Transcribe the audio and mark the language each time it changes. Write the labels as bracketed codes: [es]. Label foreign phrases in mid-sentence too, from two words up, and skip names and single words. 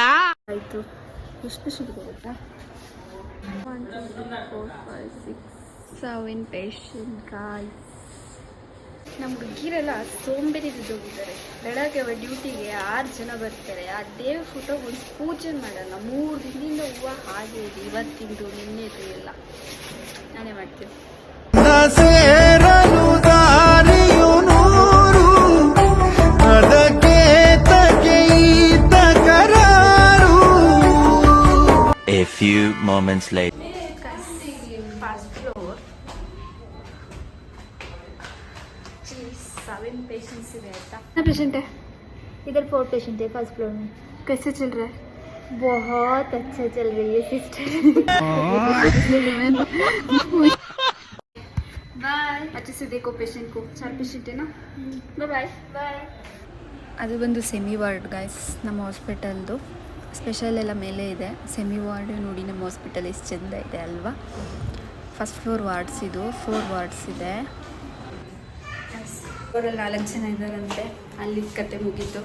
[kn] ಆಯಿತು. ಎಷ್ಟು ಪೇಷಂಟ್ ಇದೆ ಗೊತ್ತಾ? 1 2 3 4 5 6 7 [en] patient guys. [kn] ನಮ್ಮ ಹುಡುಗಿರೆಲ್ಲ ಸೋಂಬೇರಿ ಬಿದ್ದೋಗಿದ್ದಾರೆ. ಬೆಳಗ್ಗೆ ಡ್ಯೂಟಿಗೆ 6 ಜನ ಬರ್ತಾರೆ. ಆ ದೇವ್ರ ಫೋಟೋ ಒಂದು ಪೂಜೆ ಮಾಡಲ್ಲ. 3 ದಿನದಿಂದ ಹೂವು ಹಾಗೆ ಇದೆ. ಇವತ್ತಿಂದು ನಿನ್ನೆದು ಎಲ್ಲ ನಾನೇ ಮಾಡ್ತೀನಿ. [en] A few moments later. First floor. [hi] 7 पेशेंट्स है। कितना पेशेंट है इधर? 4 पेशेंट है [en] first floor [hi] में। कैसे चल रहा है? बहुत अच्छा चल रही है सिस्टर। बाय। अच्छे से देखो पेशेंट को. 4 पेशेंट है ना. [en] bye bye bye. [kn] ಅದು ಬಂದು [en] semi ward guys. [kn] ನಮ್ಮ ಹಾಸ್ಪಿಟಲ್ದು ಸ್ಪೆಷಲ್ ಎಲ್ಲ ಮೇಲೆ ಇದೆ. [en] semi ward [kn] ನೋಡಿ ನಮ್ಮ ಹಾಸ್ಪಿಟಲ್ ಎಷ್ಟು ಚೆಂದ ಇದೆ ಅಲ್ವಾ. [en] first floor wards [kn] ಇದು. 4 ವಾರ್ಡ್ಸ್ ಇದೆ. ಫ್ಲೋರಲ್ಲಿ 4 ಜನ ಇದ್ದಾರಂತೆ. ಅಲ್ಲಿ ಕತೆ ಮುಗೀತು.